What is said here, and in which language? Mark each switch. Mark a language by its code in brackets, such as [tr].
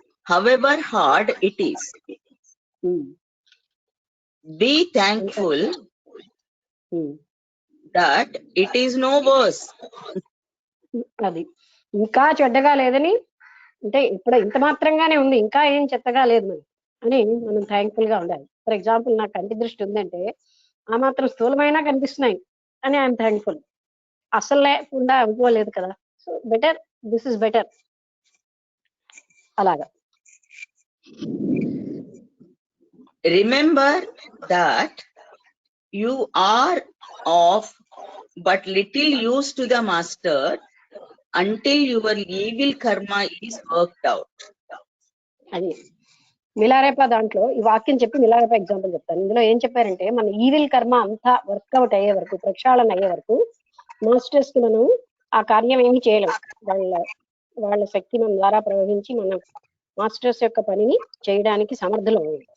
[en] However hard it is, be thankful that it is no worse. [te] అది ఇంకా చెడ్డగా లేదని, అంటే ఇప్పుడు ఇంత మాత్రంగానే ఉంది, ఇంకా ఏం చెత్తగా లేదు అని మనం థ్యాంక్ఫుల్ గా ఉండాలి. [en] for example, [te] నాకు కంటి దృష్టి ఉందంటే ఆ మాత్రం స్థూలమైనా కనిపిస్తున్నాయి అని [en] I'm thankful. [te] అసలు లేకుండా అయిపోలేదు కదా, [en] so better, this is better [te] అలాగా. [en] Remember that you are of but little use to the master until your evil karma is worked out. [te] అది మిలారేప దాంట్లో ఈ వాక్యం చెప్పి మిలారేప ఎగ్జాంపుల్ చెప్తాను. ఇందులో ఏం చెప్పారంటే, మన ఈవిల్ కర్మ అంతా వర్కౌట్ అయ్యే వరకు, ప్రక్షాళన అయ్యే వరకు మాస్టర్స్ కి మనం ఆ కార్యం ఏమి చేయలేం. వాళ్ళ శక్తి మన ద్వారా ప్రవహించి మన మాస్టర్స్ యొక్క పనిని చేయడానికి సమర్థులు.